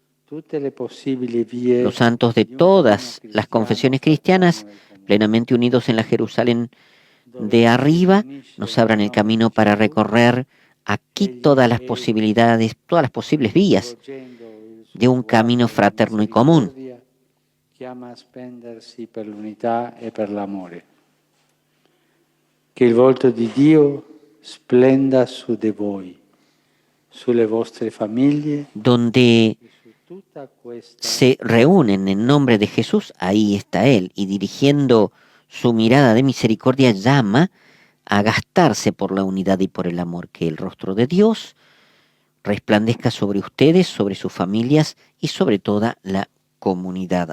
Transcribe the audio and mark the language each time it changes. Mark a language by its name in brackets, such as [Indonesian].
[Spanish] Los santos de todas las confesiones cristianas, plenamente unidos en la Jerusalén de arriba, nos abran el camino para recorrer aquí todas las posibilidades, todas las posibles vías de un camino fraterno y común. [Italian] Chiama a spendersi per l'unità e per l'amore. Che il volto di Dio splenda su di voi, sulle vostre famiglie. [Spanish] Donde se reúnen en nombre de Jesús, ahí está Él, y dirigiendo su mirada de misericordia llama a gastarse por la unidad y por el amor, que el rostro de Dios resplandezca sobre ustedes, sobre sus familias y sobre toda la comunidad.